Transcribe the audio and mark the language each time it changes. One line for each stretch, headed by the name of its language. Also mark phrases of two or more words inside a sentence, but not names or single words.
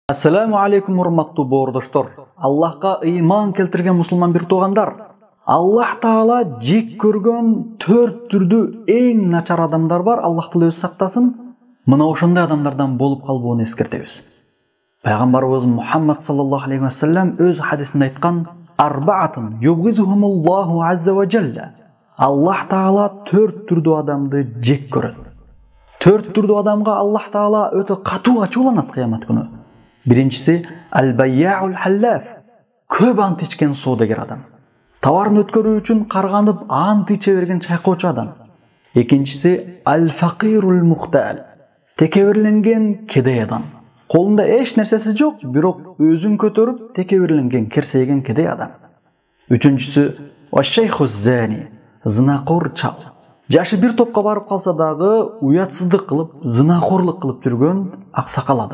Arabic: السلام عليكم
Kyrgyz: урматтуу боордоштор. Аллахка ыйман келтирген мусулман бир туугандар. Аллах Таала жек көргөн 4 түрдүү эң начар адамдар бар. Аллах Таала өз сактасын. Мына ошондой адамдардан болуп калбоону эскертебиз.
Arabic: Пайгамбарыбыз Мухаммад صلى الله عليه وسلم
Kyrgyz: өз хадисинде айткан:
Arabic: "أربعة يبغضهم الله عز وجل."
Kyrgyz: Аллах Таала 4 түрдүү адамды жек көрөт. 4 түрдүү адамга Аллах Таала өтө катуу ачууланат кыямат күнү.
Arabic: Биринчisi البياع الحلاف.
Kyrgyz: Көп ант ичкен соодагер адам. Товарын өткөрүү үчүн карганып ант иче берген чайкоочу адам.
Arabic: Экинчиси الفقير المختال.
Kyrgyz: Текеберленген кедей адам. Колунда эч нерсеси жок, бирок өзүн көтөрүп текеберленген, керсейген кедей адам.
Arabic: Үчүнчүсү الشيخ الزاني.
Kyrgyz: Зынакор чал. Жашы бир топко барып калса дагы уятсыздык кылып, зынакорлук кылып жүргөн аксакал адам.